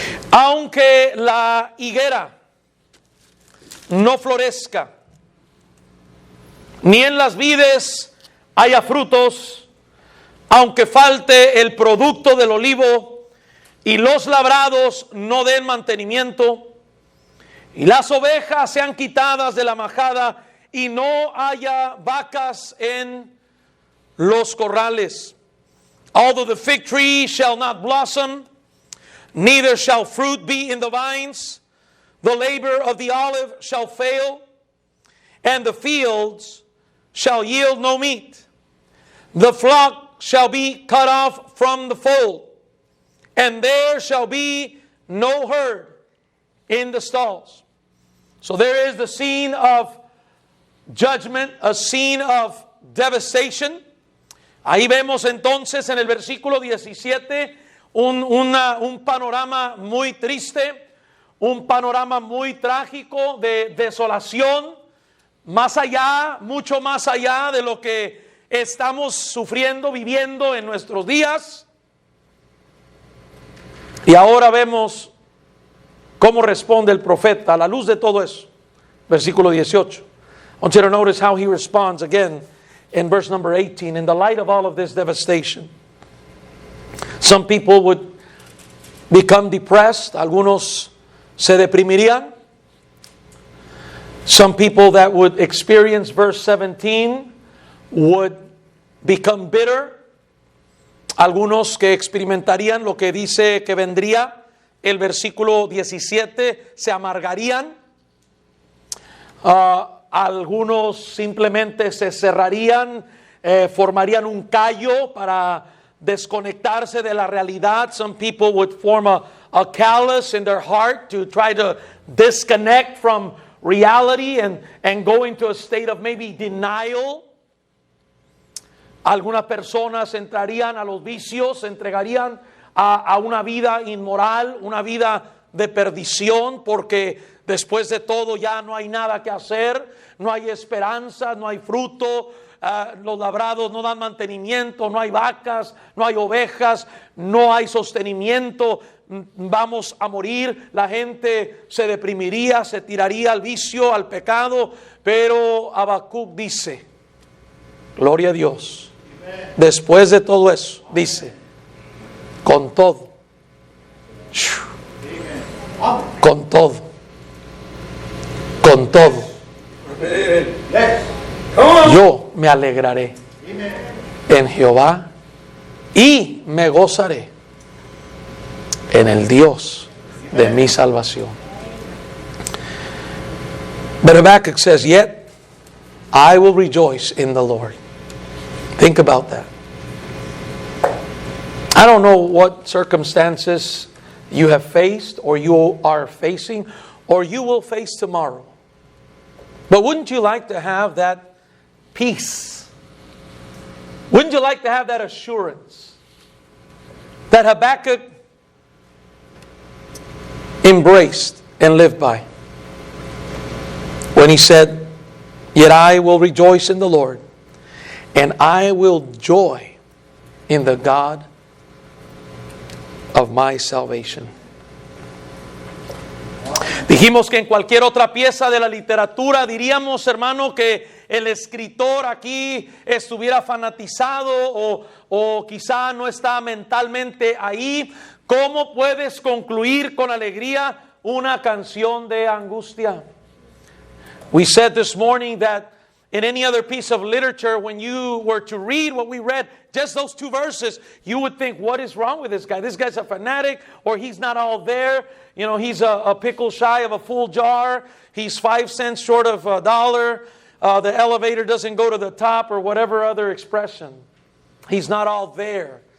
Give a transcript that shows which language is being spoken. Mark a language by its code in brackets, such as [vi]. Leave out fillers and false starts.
[es] Aunque la higuera no florezca, ni en las vides haya frutos, aunque falte el producto del olivo y los labrados no den mantenimiento, y las ovejas sean quitadas de la majada y no haya vacas en los corrales. [en] Although the fig tree shall not blossom, neither shall fruit be in the vines, the labor of the olive shall fail, and the fields shall yield no meat. The flock shall be cut off from the fold, and there shall be no herd in the stalls. So there is the scene of judgment, a scene of devastation. [es] Ahí vemos entonces en el versículo 17 un panorama muy triste, un panorama muy trágico de desolación, más allá, mucho más allá de lo que estamos sufriendo, viviendo en nuestros días. Y ahora vemos cómo responde el profeta a la luz de todo eso. Versículo 18. [en] I want you to notice how he responds again in verse number 18. In the light of all of this devastation, some people would become depressed. [es] Algunos se deprimirían. [en] Some people that would experience verse 17 would become bitter. [es] Algunos que experimentarían lo que dice que vendría el versículo 17 se amargarían. Algunos simplemente se cerrarían, formarían un callo para desconectarse de la realidad. [en] Some people would form a callus in their heart to try to disconnect from reality and go into a state of maybe denial. [es] Algunas personas entrarían a los vicios, se entregarían a una vida inmoral, una vida de perdición, porque después de todo ya no hay nada que hacer, no hay esperanza, no hay fruto, los labrados no dan mantenimiento, no hay vacas, no hay ovejas, no hay sostenimiento, vamos a morir. La gente se deprimiría, se tiraría al vicio, al pecado, pero Habacuc dice, gloria a Dios, después de todo eso, dice, con todo, con todo, con todo, yo me alegraré en Jehová y me gozaré en el Dios de mi salvación. [en] But Habakkuk says, yet I will rejoice in the Lord. Think about that. I don't know what circumstances you have faced or you are facing or you will face tomorrow. But wouldn't you like to have that peace? Wouldn't you like to have that assurance that Habakkuk embraced and lived by? When he said, yet I will rejoice in the Lord, and I will joy in the God of my salvation. [es] Dijimos que en cualquier otra pieza de la literatura diríamos, hermano, que el escritor aquí estuviera fanatizado o quizá no está mentalmente ahí. ¿Cómo puedes concluir con alegría una canción de angustia? [en] We said this morning that in any other piece of literature, when you were to read what we read, just those two verses, you would think, what is wrong with this guy? This guy's a fanatic, or he's not all there. You know, he's a pickle shy of a full jar. He's 5 cents short of $1. The elevator doesn't go to the top, or whatever other expression. He's not all there.